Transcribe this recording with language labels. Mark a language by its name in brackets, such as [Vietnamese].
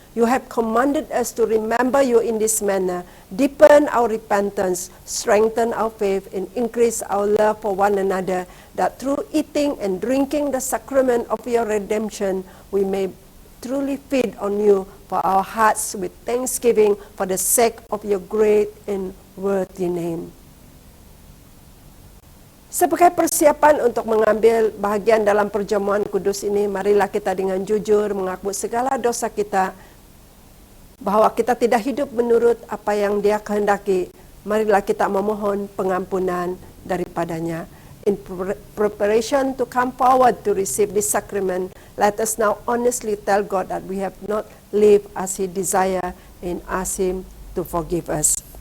[English] You have commanded us to remember you in this manner, deepen our repentance, strengthen our faith, and increase our love for one another, that through eating and drinking the sacrament of your redemption, we may truly feed on you for our hearts with thanksgiving for the sake of your great and worthy name. [Indonesian] Sebagai persiapan untuk mengambil bahagian dalam perjamuan kudus ini, marilah kita dengan jujur mengaku segala dosa kita, bahwa kita tidak hidup menurut apa yang Dia kehendaki. Marilah kita memohon pengampunan daripadanya. [English] In preparation to come forward to receive this sacrament, let us now honestly tell God that we have not lived as He desires and ask Him to forgive us.